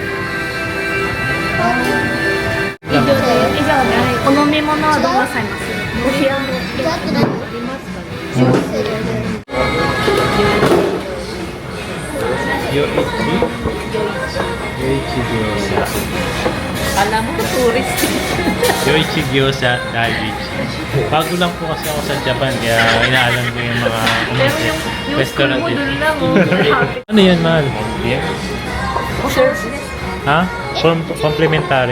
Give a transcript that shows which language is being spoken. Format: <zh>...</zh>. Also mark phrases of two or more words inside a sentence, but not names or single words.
<ja>以上でお飲み物はどうなさいます？お部屋の。</ja> <tl>Yoichi gyoza. Alam mo, tourist. Yoichi gyoza Daiichi. Bago lang po kasi ako sa Japan kaya inaalam ko yung mga Pero yung restaurant school mo dito. dun lang, oh. Ano yan, mahal? Service. Ha? Complimentary?</tl>